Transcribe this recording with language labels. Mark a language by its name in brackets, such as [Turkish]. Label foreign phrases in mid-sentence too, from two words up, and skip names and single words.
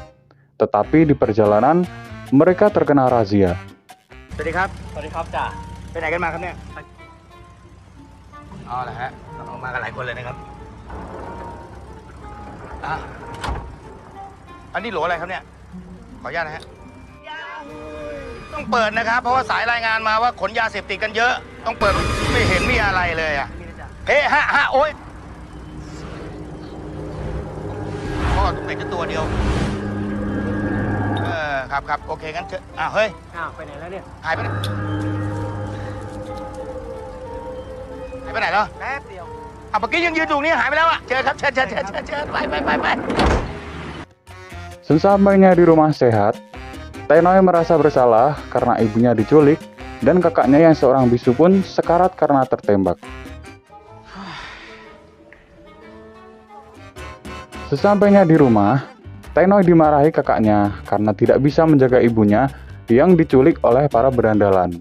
[Indonesian] Tetapi di perjalanan, mereka terkena razia. [Thai] สวัสดีครับจ่าไปไหนกันมาครับเนี่ยอ๋อเหรอฮะเรามากันหลายคนเลยนะครับอันนี้โหลอะไรครับเนี่ยขออนุญาตนะฮะต้องเปิดนะครับเพราะว่าสายรายงานมาว่าขนยาเสพติดกันเยอะต้องเปิดไม่เห็นมีอะไรเลยอ่ะเฮ้ฮะโอ๊ย พ่อตรงไหนจะตัวเดียวครับโอเคงั้นเถอะเฮ้ยไปไหนแล้วเนี่ยหายไปไหนแล้วแป๊บเดียวเมื่อกี้ยังยืนอยู่นี่หายไปแล้วเชิญครับเชิญไป [Indonesian] Sesampainya di rumah sehat, Tenoy merasa bersalah karena ibunya diculik dan kakaknya yang seorang bisu pun sekarat karena tertembak. Sesampainya di rumah, Tenoy dimarahi kakaknya karena tidak bisa menjaga ibunya yang diculik oleh para berandalan.